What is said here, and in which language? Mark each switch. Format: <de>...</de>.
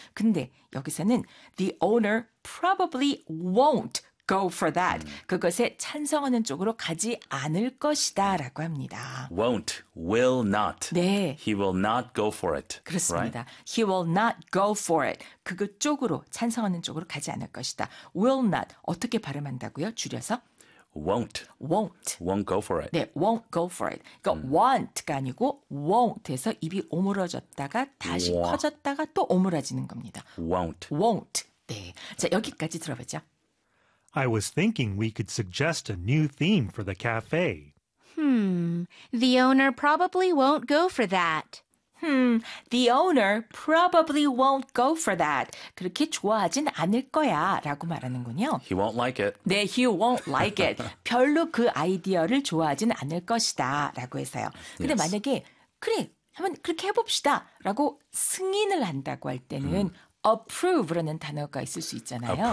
<ko>근데 여기서는</ko> <en>the owner probably won't go for that.</en> <ko>그것에 찬성하는 쪽으로 가지 않을 것이다 라고 합니다.</ko> <en>Won't, will not.</en> <ko>네.</ko> <en>He will not go for it.</en> <ko>그렇습니다.</ko> <en>Right? He will not go for it.</en> <ko>그것 쪽으로 찬성하는 쪽으로 가지 않을 것이다.</ko> <en>Will not.</en> <ko>어떻게 발음한다고요? 줄여서?</ko> <en>Won't. Won't. Won't go for it.</en> <ko>네.</ko> <en>Won't go for it.</en> <ko>그러니까 want가 아니고 won't 해서 입이 오므러졌다가 다시 와. 커졌다가 또 오므라지는 겁니다.</ko> <en>Won't.</en> <ko>Won't. 네. 자, 여기까지 들어보죠.</ko> <en>I was thinking we could suggest a new theme for the cafe. Hmm, the owner probably won't go for that. Hmm, the owner probably won't go for that.</en> <ko>그렇게 좋아하진 않을 거야 라고 말하는군요.</ko> <en>He won't like it. 네, he won't like it.</en> <ko>별로 그 아이디어를 좋아하진 않을 것이다 라고 해서요. 근데 yes. 만약에 그래, 한번 그렇게 해봅시다 라고 승인을 한다고 할 때는 approve라는 단어가 있을 수 있잖아요.</ko>